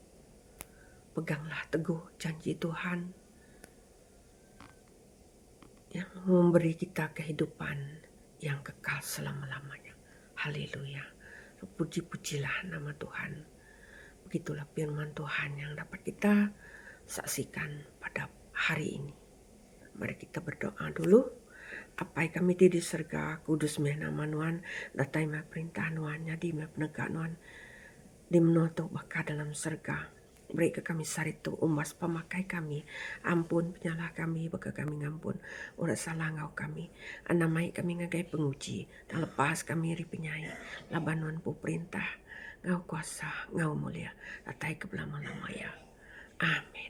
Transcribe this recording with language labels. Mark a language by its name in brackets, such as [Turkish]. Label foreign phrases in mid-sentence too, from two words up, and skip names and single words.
[Malay] Peganglah teguh janji Tuhan yang memberi kita kehidupan yang kekal selama-lamanya. Haleluya. Puji-pujilah nama Tuhan. Begitulah firman Tuhan yang dapat kita saksikan pada hari ini. Mari kita berdoa dulu. [Iban] Apai kami di surga, kudus meh nama Nuan, datai meh perintah Nuan, nyadi meh penegak Nuan, di menotok baka dalam surga. Beri ke kami saritu umas pemakai kami, ampun penyalah kami, baka kami ngampun, urat salah ngau kami, anamai kami ngagai penguji, dan lepas kami ri penyai, labanuan pu perintah, ngau kuasa, ngau mulia, datai ke belamanya.